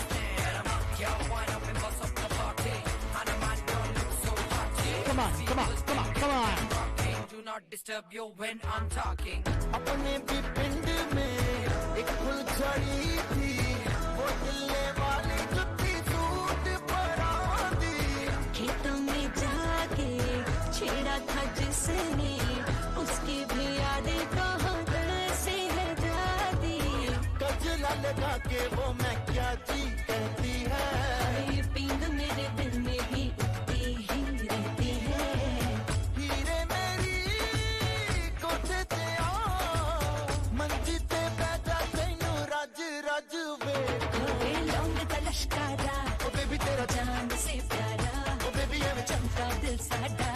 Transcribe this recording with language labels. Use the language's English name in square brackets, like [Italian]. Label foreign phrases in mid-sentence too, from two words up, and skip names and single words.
[English] Come on, come on, come on. disturb you when I'm talking. [Hindi] अपने भी पिंड में एक फुलझड़ी थी, वो हिलने वाली जुत्ती सूट पड़ा दी। खेतों में जाके छेड़ा था जिसने, उसकी भी यादें कहाँ से है दादी। गजरा लगा के वो मैं क्या जी कहती है, ये पींग मेरे दिल में भी उठती ही रहती है। [Punjabi] ਹੀਰੇ ਮੇਰੀ ਕੋਠੇ ਤੇ ਆ, ਮੰਜੀ ਤੇ ਬੈਠਾ ਤੈਨੂੰ ਰੱਜ ਰੱਜ ਵੇ। [Hindi] कोई लौंग का लश्कारा, ओ बेबी तेरा जान से प्यारा, ओ बेबी ये चमका दिल साडा।